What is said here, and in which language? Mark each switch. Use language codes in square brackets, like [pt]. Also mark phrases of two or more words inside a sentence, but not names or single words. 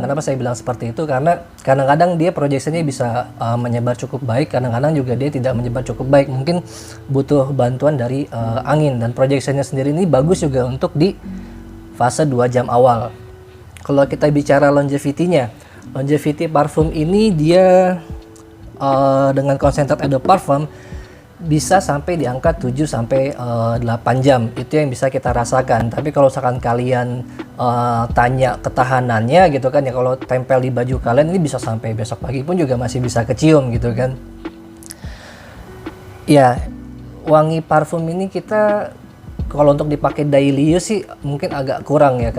[id] Kenapa saya bilang seperti itu? Karena kadang-kadang dia projeksinya bisa menyebar cukup baik, kadang-kadang juga dia tidak menyebar cukup baik. Mungkin butuh bantuan dari angin, dan projeksinya sendiri ini bagus juga untuk di fase 2 jam awal. Kalau kita bicara longevity-nya, longevity parfum ini dia dengan concentrate [fr] eau de parfum [id] bisa sampai di angka 7 sampai 8 jam. Itu yang bisa kita rasakan. Tapi kalau misalkan kalian tanya ketahanannya gitu kan ya, kalau tempel di baju kalian ini bisa sampai besok pagi pun juga masih bisa kecium gitu kan. Ya, wangi parfum ini kita kalau untuk dipakai [en] daily use [id] sih mungkin agak kurang ya.